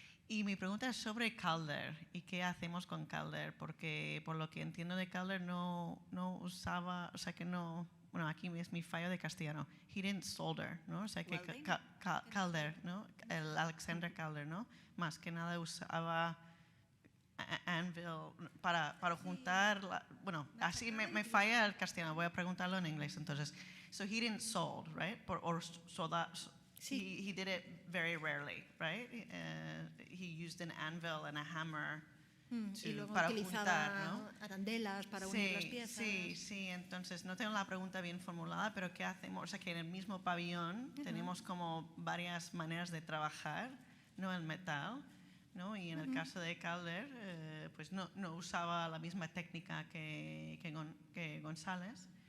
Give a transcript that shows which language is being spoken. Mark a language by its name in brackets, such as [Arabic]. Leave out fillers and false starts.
[Spanish] Y mi pregunta es sobre Calder y qué hacemos con Calder, porque por lo que entiendo de Calder no usaba, o sea que no, bueno, aquí es mi fallo de castellano, [English] he didn't solder, [Spanish] ¿no? O sea que Calder, ¿no? El Alexander Calder, ¿no? Más que nada usaba anvil para juntar, bueno, así me falla el castellano, voy a preguntarlo en inglés entonces. [English] So he didn't sold, right? Or soldar. Sí. He did it very rarely, right? He used an anvil and a hammer [Spanish] y luego para utilizaba juntar, ¿no? arandelas para unir las piezas. Sí, entonces no tengo la pregunta bien formulada, pero ¿qué hacemos? O sea, que en el mismo pabellón tenemos como varias maneras de trabajar, ¿no?, el metal, ¿no? Y en el caso de Calder, pues no usaba la misma técnica que González.